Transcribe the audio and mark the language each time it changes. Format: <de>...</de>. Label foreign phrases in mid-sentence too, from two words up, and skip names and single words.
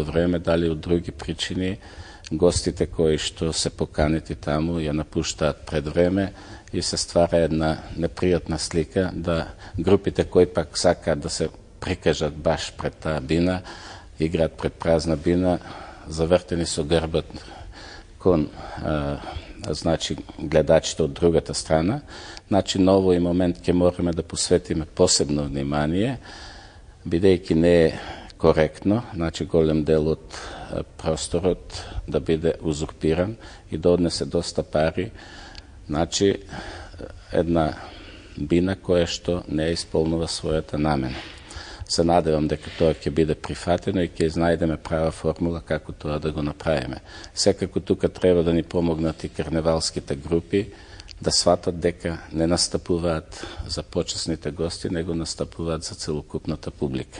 <mk>време, дали од други причини, гостите кои што се поканети таму ја напуштаат пред време и се ствара една непријатна слика да групите кои пак сакаат да се прикажат баш пред таа бина, играат пред празна бина, завртени со грбот кон значи гледачите од другата страна. Значи на овој момент ќе мораме да посветиме посебно внимание, бидејќи не е коректно, значи голем дел од просторот да биде узурпиран и да однесе доста пари. Znači, една бина која што не исполнува својата намена. Се надевам дека тоа ќе биде прифатено и ќе изнајдеме права формула како тоа да го направиме. Секако тука треба да ни помогнат и карневалските групи да сватат дека не настапуваат за почесните гости, него настапуваат за целокупната публика.</mk>